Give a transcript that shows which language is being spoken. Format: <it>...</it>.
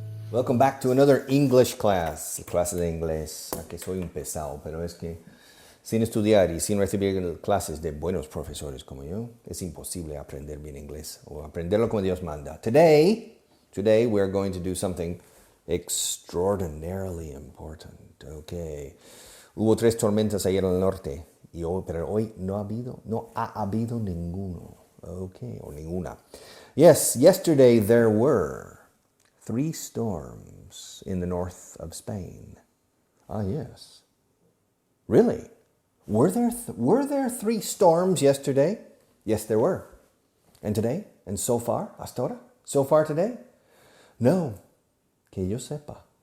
<en>Welcome back to another English class,</en> <es>clase de inglés. Que soy un pesado, pero es que Sin estudiar y sin recibir clases de buenos profesores como yo, es imposible aprender bien inglés o aprenderlo como Dios manda.</es> <en>Today we are going to do something extraordinarily important. Okay.</en> <es>Hubo 3 tormentas ayer en el norte, pero hoy no ha habido ninguno. Okay, o ninguna.</es> <en>Yes, yesterday there were 3 storms in the north of Spain. Ah, yes. Really? Were there 3 storms yesterday? Yes, there were. And today? And so far?</en> <es>Hasta ahora?</es> <en>So far today? No.</en> <es>Que yo sepa.</es>